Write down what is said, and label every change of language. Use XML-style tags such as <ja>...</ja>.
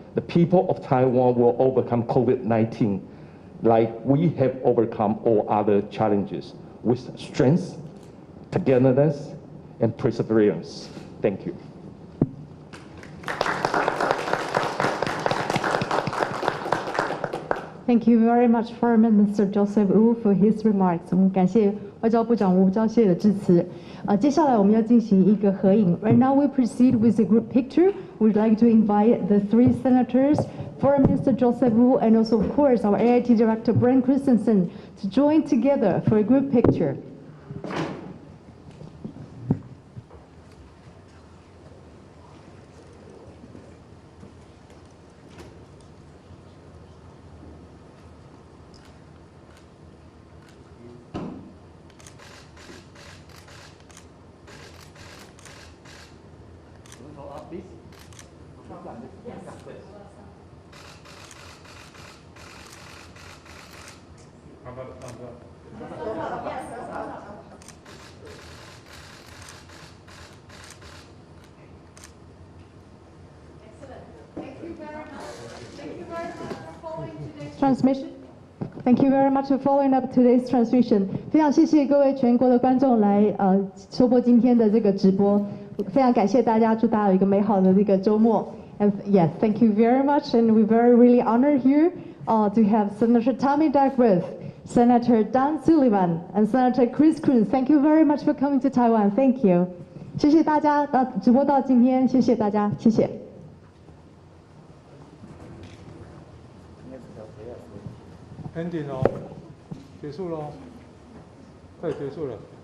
<en>The people of Taiwan will overcome COVID-19 like we have overcome all other challenges with strength, togetherness, and perseverance. Thank you. Thank you very much, Foreign Minister Joseph Wu, for his remarks.</en> <zh>我们感谢外交部长吴钊燮的致辞。接下来我们要进行一个合影。</zh> <en>Right now we proceed with a group picture. We'd like to invite the three senators, Foreign Minister Joseph Wu, and also of course our AIT Director Brent Christensen to join together for a group picture. Transmission. Thank you very much for following up today's transmission.</en> <zh>非常谢谢各位全国的观众来收播今天的这个直播，非常感谢大家，祝大家有一个美好的这个周末。</zh> <en>And yes, thank you very much, and we're very really honored here to have Senator Tammy Duckworth, Senator Dan Sullivan, and Senator Chris Coons. Thank you very much for coming to Taiwan. Thank you.</en> <zh>谢谢大家，直播到今天，谢谢大家，谢谢。 ending 哦，结束喽，快结束了。</zh>